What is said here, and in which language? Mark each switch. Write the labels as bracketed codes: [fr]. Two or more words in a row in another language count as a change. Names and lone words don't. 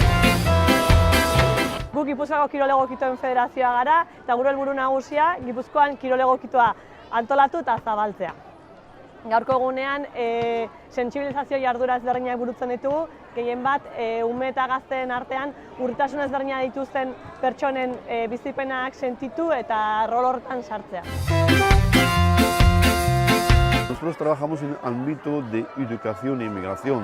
[eu] Guk Gipuzkoako kirol egokituen federazioa gara eta gure helburu nagusia Gipuzkoan kirol egokitoa antolatu eta zabaltzea. Gaurko egunean sentsibilizazio jardura ezberdinak burutzen ditugu, gehien bat ume eta gazteen artean urritasun ezberdinak dituzten pertsonen bizipenak sentitu eta rol horretan sartzea. [es] Nosotros trabajamos en el ámbito de educación e inmigración.